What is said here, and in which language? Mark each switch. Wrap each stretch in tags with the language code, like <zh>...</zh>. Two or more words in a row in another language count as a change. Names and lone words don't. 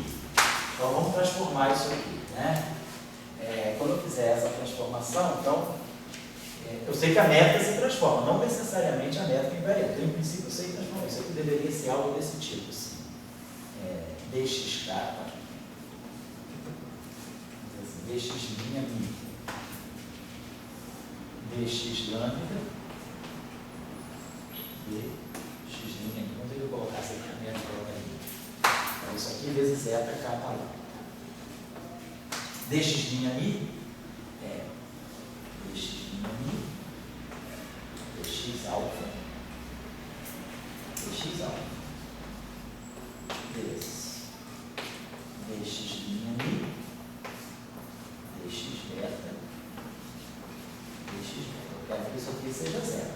<pt>Então, vamos transformar isso aqui, né? Quando eu fizer essa transformação, então, eu sei que a métrica se transforma, não necessariamente a métrica invariante. Então, em princípio, eu sei transformar. Isso aqui deveria ser algo desse tipo, assim. Dx' mi, dx lambda, dx', vamos ver eu colocar essa aqui na métrica, colocaria. Então, isso aqui vezes zeta capa lá. Dx' mi é dx' mi, dx alfa, vezes dx' mi, dx beta, eu quero que isso aqui seja zero.</pt>